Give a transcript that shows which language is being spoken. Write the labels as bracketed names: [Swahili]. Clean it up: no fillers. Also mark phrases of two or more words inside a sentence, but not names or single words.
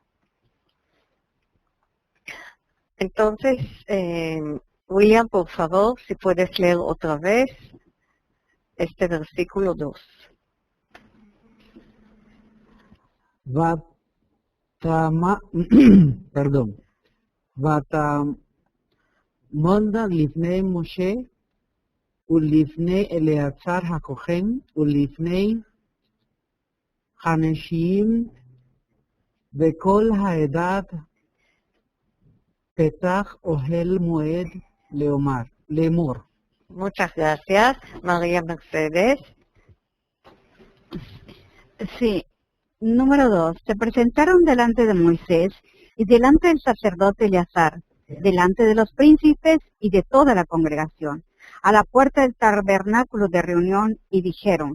[Spanish] Entonces, William, por favor, si puedes leer otra vez este versículo 2. Perdón. [Hebrew] ותעמדנה לפני משה ולפני אלעזר הכהן ולפני הנשיאים וכל העדה פתח אהל מועד לאמר. [Spanish] Muchas gracias, María Mercedes. Sí. Número 2. Se presentaron delante de Moisés y delante del sacerdote Eleazar, delante de los príncipes y de toda la congregación, a la puerta del tabernáculo de reunión, y dijeron.